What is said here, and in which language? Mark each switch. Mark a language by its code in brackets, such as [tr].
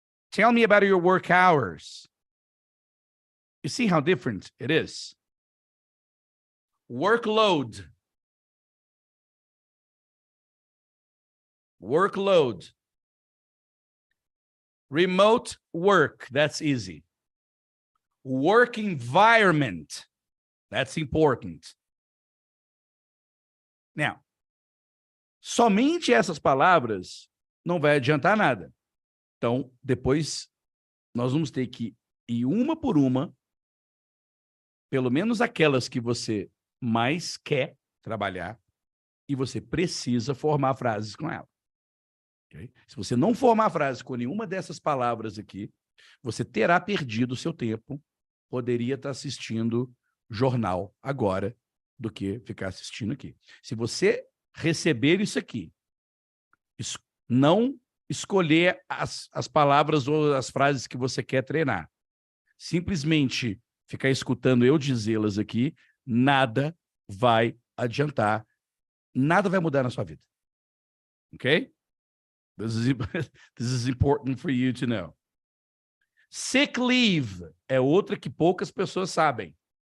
[en] Tell me about your work hours. You see how different it is? Workload. Workload. Remote work, that's easy. Work environment, that's important. [pt] Now, somente essas palavras não vai adiantar nada. Então, depois, nós vamos ter que ir uma por uma, pelo menos aquelas que você mais quer trabalhar, e você precisa formar frases com ela. Okay? Se você não formar frase com nenhuma dessas palavras aqui, você terá perdido o seu tempo, poderia estar assistindo jornal agora do que ficar assistindo aqui. Se você receber isso aqui, não escolher as palavras ou as frases que você quer treinar, simplesmente ficar escutando eu dizê-las aqui, nada vai adiantar, nada vai mudar na sua vida. Ok? [en] This is important for you to know. [pt] Sick leave é outra que poucas pessoas sabem.